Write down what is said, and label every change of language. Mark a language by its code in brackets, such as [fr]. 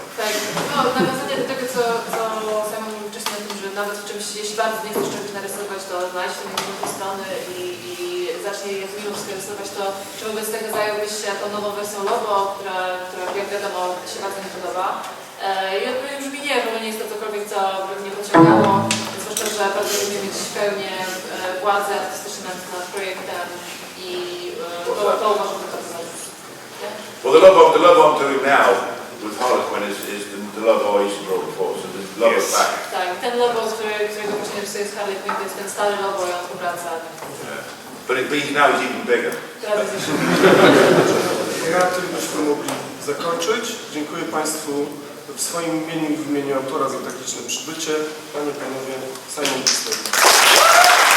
[pl] Tak, no nawiązanie do tego, co Simon mówił wcześniej o tym, że nawet w czymś, jeśli bardzo nie chcesz czegoś narysować, to znajdź się na drugiej strony i zacznij jak minus rysować, to czy wobec tego zająłbyś się tą nową wersją logo, która jak wiadomo się bardzo nie podoba. I odpowiedź brzmi nie, bo nie jest to cokolwiek, co by mnie pociągało, zwłaszcza, że bardzo lubię mieć pełnię władzy artystycznej nad projektem i to uważam za bardzo ważne. [en] Well, the logo I'm doing now with Harlequin is the logo I used to draw before, so the logo's back. [pl] Tak, ten logo, którego właśnie rysuję z Harlequin, to jest ten stary logo i on powraca. [en] But now he's even bigger. [pl] Na tym byśmy mogli zakończyć. Dziękuję Państwu w swoim imieniu i w imieniu autora za tak liczne przybycie. Panie i Panowie, Simon Bisley.